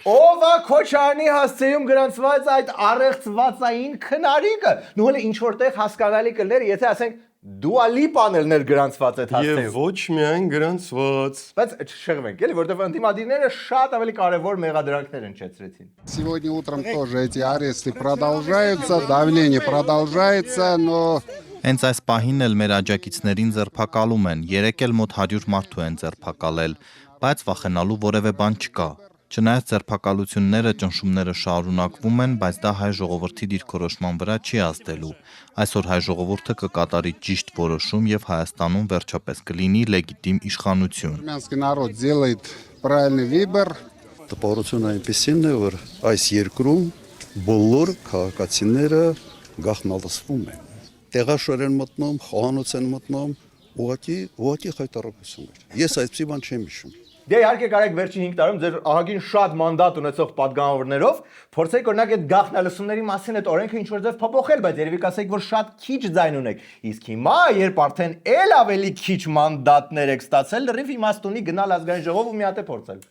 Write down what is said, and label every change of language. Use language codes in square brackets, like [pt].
[hy] Ով է Քոչարյանի հասցեում գրանցված այդ առեղծվածային քնարիկը։ Նու հələ ինչ որտեղ հասկանալի կլներ, եթե ասենք Dua Lipa-ն էր գրանցված այդ հասցեում։ Եվ ոչ միայն գրանցված։ Բայց չշեղվենք, էլի, որտեղ ընդդիմադիրները շատ ավելի կարևոր մեղադրանքներ ընչեցրեցին։ [ru] Сегодня утром тоже эти аресты продолжаются, давление продолжается, но [hy] Հենց այս պահին էլ մեր աջակիցներին ձերբակալում են, երեք էլ մոտ 100 մարդու են ձերբակալել, բայց վախենալու որևէ բան չկա։ Չնայած ձերբակալությունները, ճնշումները շարունակվում են, բայց դա հայ ժողովրդի դիրքորոշման վրա չի ազդելու։ Այսօր հայ ժողովուրդը կկատարի ճիշտ որոշում եւ Հայաստանում վերջապես կլինի լեգիտիմ իշխանություն։ [ru] армянский народ делает правильный выбор. [hy] Տպավորությունը այնպեսին է, որ այս երկրում բոլոր քաղաքացիները գաղտնալսվում են։ Տեղաշոր են մտնում, խոհանոց են մտնում, ուղղակի խայտարակություն էր։ Ես այսպիսի բան չեմ հիշում։ Դե իհարկե կարեք վերջին 5 տարում ձեր ահագին շատ մանդատ ունեցող падգամավորներով փորձեք օրինակ այդ գաղտնալսումների մասին այդ օրենքը ինչ որ ձև փոփոխել, բայց երևի կասեք, որ շատ քիչ ձայն ունեք։ Իսկ հիմա, երբ արդեն ել ավելի քիչ մանդատներ եք ստացել, լրիվ իմաստ ունի գնալ ազգային ժողով ու մի հատ է փորձել։